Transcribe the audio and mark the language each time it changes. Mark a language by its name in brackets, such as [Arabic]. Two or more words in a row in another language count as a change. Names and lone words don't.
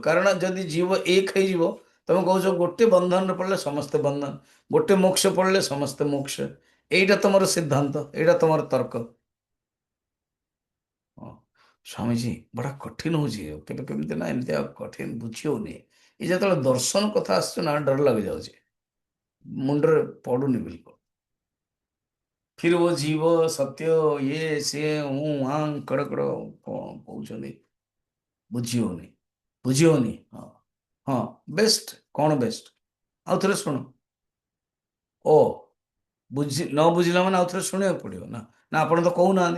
[Odia] କାରଣ ଯଦି ଜୀବ ଏକ ହେଇଯିବ, ତମେ କହୁଛ ଗୋଟେ ବନ୍ଧନରେ ପଡ଼ିଲେ ସମସ୍ତେ ବନ୍ଧନ, ଗୋଟେ ମୋକ୍ଷ ପଡ଼ିଲେ ସମସ୍ତେ ମୋକ୍ଷ। ଏଇଟା ତମର ସିଦ୍ଧାନ୍ତ, ଏଇଟା ତମର ତର୍କ। ହଁ, ସ୍ୱାମୀଜୀ ବड़ा କଠିନ ହଉଛି, କେବେ କେମିତି ନା ଏମିତି ଆଉ କଠିନ ବୁଝି ହଉନି। ଏ ଯେତେବେଳେ ଦର୍ଶନ କଥା ଆସୁଛି ନା, ଡର ଲାଗି ଯାଉଛି, ମୁଣ୍ଡରେ ପଡୁନି ବିଲକୁଲ। [Hindi] फिर वो जीव सत्य ये [Odia] ସିଏ ଆଂ କଡ଼ କଡ଼ କଣ କହୁଛନ୍ତି, ବୁଝି ହଉନି, ବୁଝି ହଉନି। ହଁ, ହଁ, ବେଷ୍ଟ କଣ ବେଷ୍ଟ? ଆଉ ଥରେ ଶୁଣ। ଓ, ନ ବୁଝିଲା ମାନେ ଆଉ ଥରେ ଶୁଣିବାକୁ ପଡିବ ନା? ନା ଆପଣ ତ କହୁନାହାନ୍ତି।